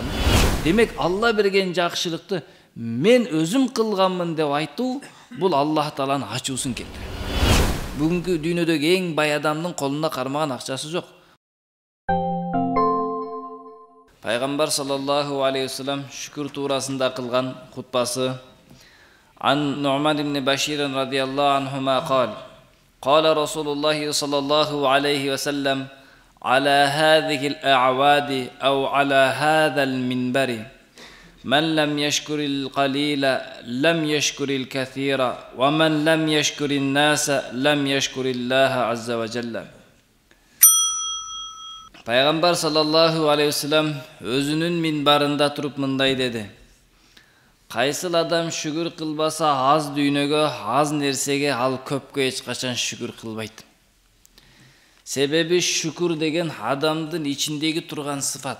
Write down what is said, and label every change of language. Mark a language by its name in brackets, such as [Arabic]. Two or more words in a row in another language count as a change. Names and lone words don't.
[Kyrgyz] Демек, Алла берген жакшылыкты мен өзүм кылганмын деп айтуу, бул Аллах Тааланын ачуусун келтирет. Бүгүнкү дүйнөдөгү эң бай адамдын колунда кармаган акчасы жок. [Arabic] Пайгамбар صلى الله عليه وسلم [Kyrgyz] шүкүр туурасында кылган хутбасы [Arabic] Ан Нуъман ибн Башир رضي الله عنهما قال رسول الله صلى الله عليه وسلم على هذه الأعواد أو على هذا المنبر من لم يشكر القليل لم يشكر الكثير ومن لم يشكر الناس لم يشكر الله عز وجل. [Kyrgyz] Пайгамбар [Arabic] صلى الله عليه وسلم [Kyrgyz] өзүнүн минбарында туруп мындай деди: Кайсыл адам шүгүр кылбаса аз дүйнөгө, аз нерсеге, ал көпкө эч качан шүгүр кылбайт. Себеби шүкүр деген адамдын ичиндеги турган сыфат.